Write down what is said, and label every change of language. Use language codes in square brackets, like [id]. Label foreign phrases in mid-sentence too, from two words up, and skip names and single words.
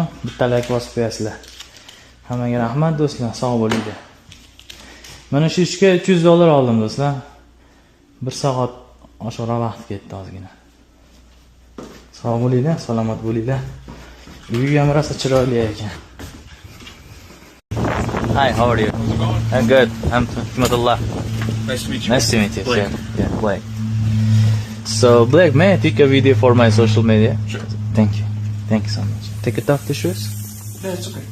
[uz] Bitta like bosib qo'yasizlar. Hammaga rahmat do'stlar, sog' bo'linglar. Mana shu ishga $300 oldim do'stlar. 1 soat oshiqroq vaqt ketdi ozgina. Sog' bo'linglar, salomat bo'linglar. Uyi ham rosa chiroyli ekan. [en] Hi, how are you? I'm good. I'm Hikmatullah. Nice to meet you. Nice to meet you. Blake. Yeah, Blake. So, Blake, may I take a video for my social media? Sure. Thank you. Thank you so much. Take it off the shoes. Yeah, it's okay.